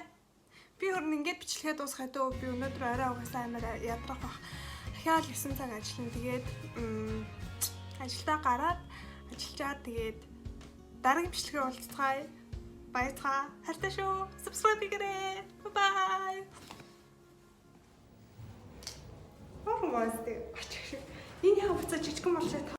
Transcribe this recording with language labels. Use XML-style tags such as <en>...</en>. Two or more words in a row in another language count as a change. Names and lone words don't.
<mn>Би хөрн ингээд бичлэгээ дуусгаад өө би өнөөдөр орой угаасаа амар ядрах бах. Дахиад 9 цаг ажиллана. Тэгээд ажилдаа гараад ажиллаад тэгээд дараагийн бичлэгээр уулзцгаая. Баярлалаа. Хайртай шүү. Subscribe хийгээрэй.</mn> <en>Bye. Oh my god.</en> <mn>Энэ яа буцаж жижигэн болчихсон.</mn>